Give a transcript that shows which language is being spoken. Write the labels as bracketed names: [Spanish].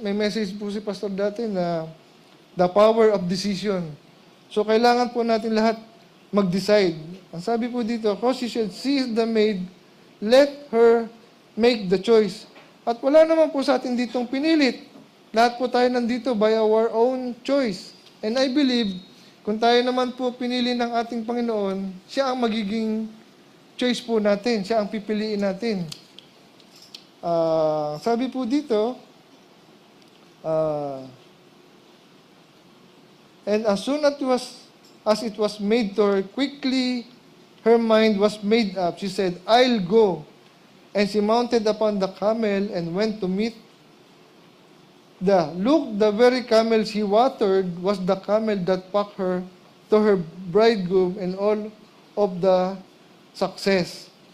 [Filipino] May message po si Pastor dati na [English] the power of decision. [Filipino] So, kailangan po natin lahat mag-decide. Ang sabi po dito, [English] because she said, she is the maid, let her make the choice. [Filipino] At wala naman po sa atin ditong pinilit. Lahat po tayo nandito [English] by our own choice. And I believe, [Filipino] kung tayo naman po pinili ng ating Panginoon, siya ang magiging choice po natin. Siya ang pipiliin natin. Sabi po dito, [English] and as soon as it was made to her, quickly her mind was made up. She said, I'll go. And she mounted upon the camel and went to meet the very camel she watered was the camel that packed her to her bridegroom and all of the success.